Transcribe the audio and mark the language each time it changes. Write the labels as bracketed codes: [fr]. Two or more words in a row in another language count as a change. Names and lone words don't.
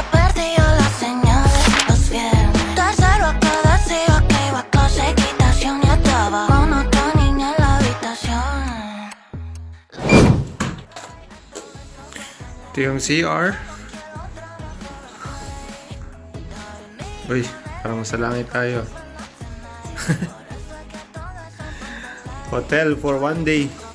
[es] perdió la señal de los viernes, tercero que decía que iba a clase de equitación y estaba con otra niña en la habitación. [tl] Ito yung CR. Uy, parang sa langit tayo. [en] Hotel for 1 day.